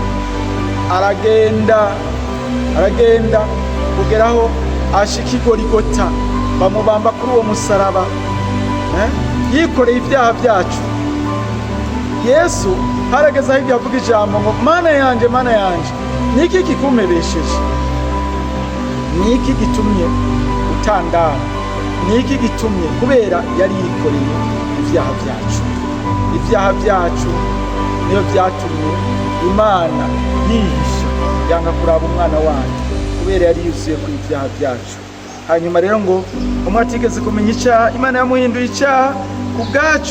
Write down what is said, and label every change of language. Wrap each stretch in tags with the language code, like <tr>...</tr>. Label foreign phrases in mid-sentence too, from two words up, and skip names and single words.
<rn>Aragenda kugeraho ashika i Goligota, bamubamba kuri uwo musaraba, yikoreye ibyaha byacu. Yesu harageze aho yavuga ijambo ngo Mana yanje, Mana yanje, niki kikumpebesheje? Niki gitumye utandara? Niki gitumye? Kubera yari yikoreye ibyaha byacu. Ibyaha byacu niyo byatumye Imana yihisha, yanga kuraba umwana wayo, kubera yari yuzuye ku ibyaha byacu. Hanyuma rero ngo umwe atigeze kumenya icyaha, Imana yamuhinduye icyaha ku bwacu.</rn>